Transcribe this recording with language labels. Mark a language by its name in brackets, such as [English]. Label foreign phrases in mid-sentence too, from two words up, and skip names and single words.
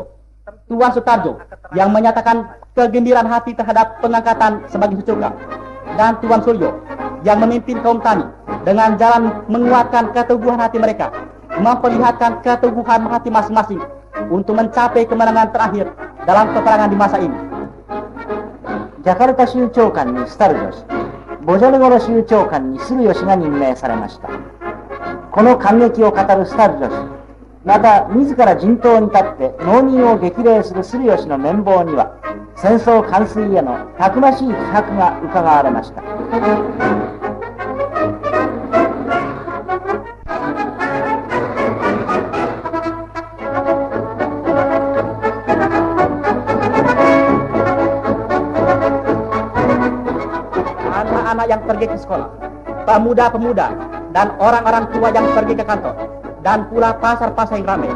[Indonesian] Tuan Sutarjo yang menyatakan kegembiraan hati terhadap pengangkatan sebagai Sucokan, dan Tuan Suryo yang memimpin kaum tani dengan jalan menguatkan keteguhan hati mereka, memperlihatkan keteguhan hati masing-masing untuk mencapai kemenangan terakhir dalam peperangan di masa ini. [Japanese] ジャカルタ州長官にスタルジョ氏、ボジョネゴロ州長官にスルヨ氏が任命されました。この感激を語るスタルジョ氏、また自ら陣頭に立って農民を激励するスルヨ氏の面貌には、戦争完遂へのたくましい気迫が伺われました。 [Indonesian] Anak-anak yang pergi ke sekolah, pemuda-pemuda, dan orang-orang tua yang pergi ke kantor, dan pula pasar-pasar yang ramai.